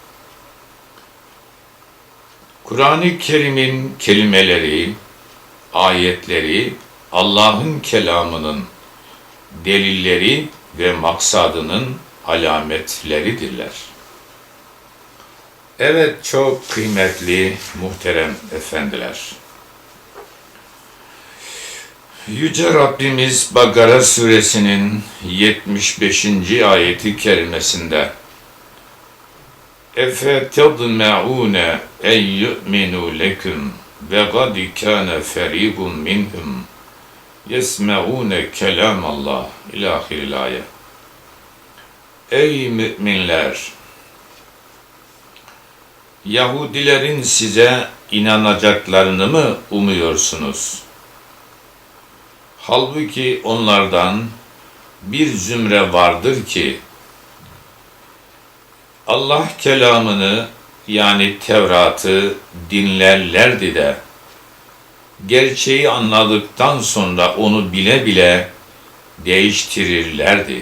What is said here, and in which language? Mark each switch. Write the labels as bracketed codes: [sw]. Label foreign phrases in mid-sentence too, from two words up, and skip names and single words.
[tr] Kur'an-ı Kerim'in kelimeleri, ayetleri Allah'ın kelamının delilleri ve maksadının alametleridirler. Evet, çok kıymetli, muhterem efendiler. Yüce Rabbimiz Bakara suresinin 75. ayeti kerimesinde [ar] اَفَتَضْمَعُونَ اَنْ يُؤْمِنُوا لَكُمْ وَقَدْ كَانَ فَرِيقٌ مِّنْهُمْ يَسْمَعُونَ كَلَامَ اللّٰهِ إلى آخر الآية. [tr] Ey müminler! Yahudilerin size inanacaklarını mı umuyorsunuz? Halbuki onlardan bir zümre vardır ki Allah kelamını yani Tevrat'ı dinlerlerdi de gerçeği anladıktan sonra onu bile bile değiştirirlerdi.